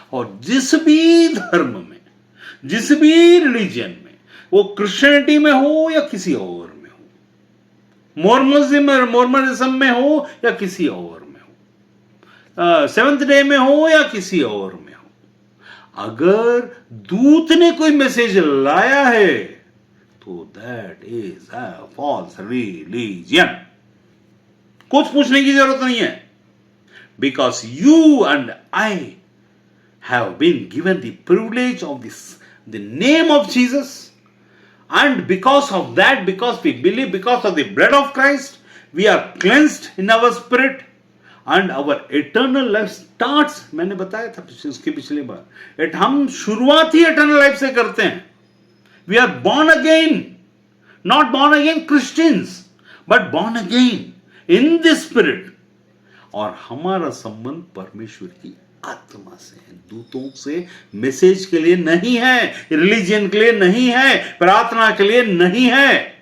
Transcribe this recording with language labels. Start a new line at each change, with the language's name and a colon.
Hindi: और जिस भी धर्म में, जिस भी रिलीजन में, वो क्रिश्चियनिटी में हो या किसी और में हो, मोर्मनिज्म में हो या किसी और में हो, सेवंथ डे में हो या किसी और में हो, अगर दूत ने कोई मैसेज लाया है तो
English: That is a false religion.
Hindi: कुछ पूछने की जरूरत नहीं है,
English: Because you and I have been given the privilege of this the name of Jesus, and because of that, because we believe, because of the blood of Christ, we are cleansed in our spirit and our eternal life starts।
Hindi: मैंने बताया था उसके पिछले बार, हम शुरुआत ही eternal life से करते हैं।
English: We are born again, not born again Christians, but born again in the spirit।
Hindi: और हमारा संबंध परमेश्वर की आत्मा से है, दूतों से मैसेज के लिए नहीं है, रिलीजन के लिए नहीं है, प्रार्थना के लिए नहीं है।